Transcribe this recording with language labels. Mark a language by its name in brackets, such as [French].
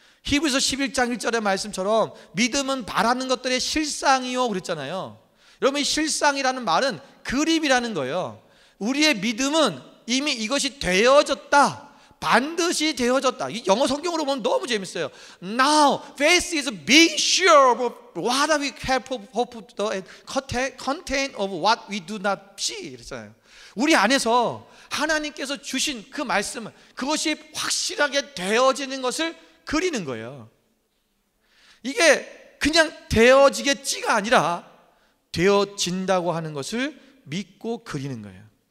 [Korean] 히브리서 11장 1절의 말씀처럼 믿음은 바라는 것들의 실상이요 그랬잖아요. 여러분 이 실상이라는 말은 그림이라는 거예요. 우리의 믿음은 이미 이것이 되어졌다, 반드시 되어졌다. 이 영어 성경으로 보면 너무 재밌어요. [English] Now faith is being sure of what we have hoped and content of what we do not see. [Korean] 그랬잖아요. 우리 안에서 하나님께서 주신 그 말씀은 그것이 확실하게 되어지는 것을 그리는 거예요. 이게 그냥 되어지겠지가 아니라 되어진다고 하는 것을 믿고 그리는 거예요.